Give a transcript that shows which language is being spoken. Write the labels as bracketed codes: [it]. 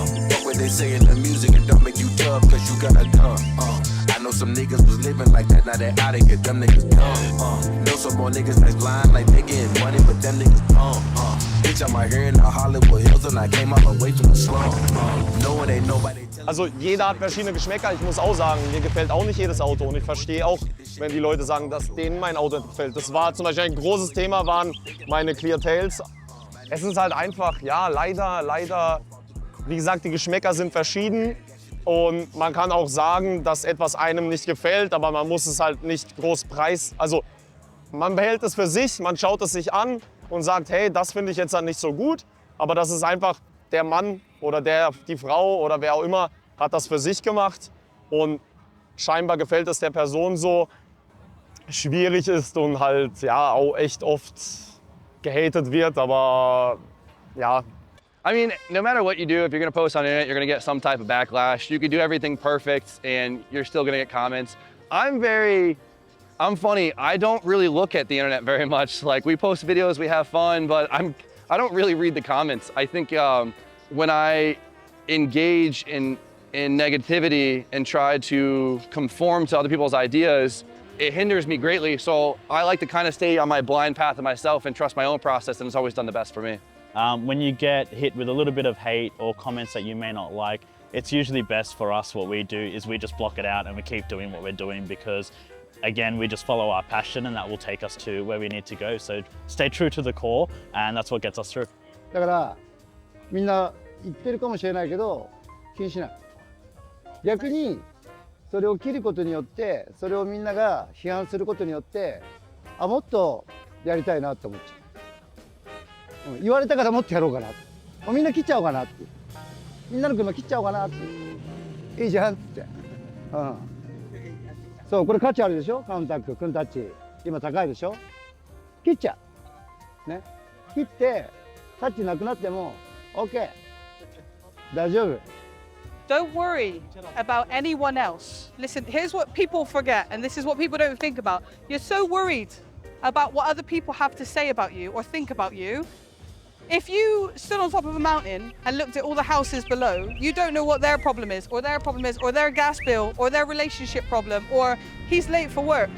[en] Fuck what they say in the music, it don't make you tough, cause you got a gun. I know some niggas was living like that, now they outta here, them niggas dumb. Know some more niggas that's blind, like they getting money, but them niggas dumb. Bitch, I'm out here in the Hollywood Hills and I came all the way from the slum. No, it ain't nobody. [de] Also jeder hat verschiedene Geschmäcker. Ich muss auch sagen, mir gefällt auch nicht jedes Auto. Und ich verstehe auch, wenn die Leute sagen, dass denen mein Auto gefällt. Das war zum Beispiel ein großes Thema, waren meine Clientels. Es ist halt einfach, ja, leider, wie gesagt, die Geschmäcker sind verschieden. Und man kann auch sagen, dass etwas einem nicht gefällt, aber man muss es halt nicht groß also man behält es für sich, man schaut es sich an und sagt, hey, das finde ich jetzt halt nicht so gut. Aber das ist einfach, der Mann oder die Frau oder wer auch immer hat das für sich gemacht. Und scheinbar gefällt es der Person so, schwierig ist und halt ja auch echt oft gehatet wird, aber ja. [en] I mean, no matter what you do, if you're gonna post on the internet, you're gonna get some type of backlash. You can do everything perfect and you're still gonna get comments. I'm funny, I don't really look at the internet very much. Like, we post videos, we have fun, but I don't really read the comments. I think when I engage in negativity and try to conform to other people's ideas, it hinders me greatly. So I like to kind of stay on my blind path of myself and trust my own process, and it's always done the best for me. When you get hit with a little bit of hate or comments that you may not like, it's usually best for us, what we do is we just block it out and we keep doing what we're doing, because again, we just follow our passion and that will take us to where we need to go. So stay true to the core, and that's what gets us through. [ja] だからみんな言ってるかもしれないけど気にしない。逆にそれを切ることによって、それをみんなが批判することによって、もっとやりたいなって思っちゃう。言われたからもっとやろうかな。みんな切っちゃおうかなって。みんなの車切っちゃおうかなって。いいじゃんって。そう、これ価値あるでしょ、カウンタック、クンタッチ。今高いでしょ。切っちゃう。ね。切って、タッチなくなっても、OK。大丈夫。 [en] Don't worry about anyone else. Listen, here's what people forget, and this is what people don't think about. You're so worried about what other people have to say about you or think about you. If you stood on top of a mountain and looked at all the houses below, you don't know what their problem is, or their gas bill, or their relationship problem, or he's late for work.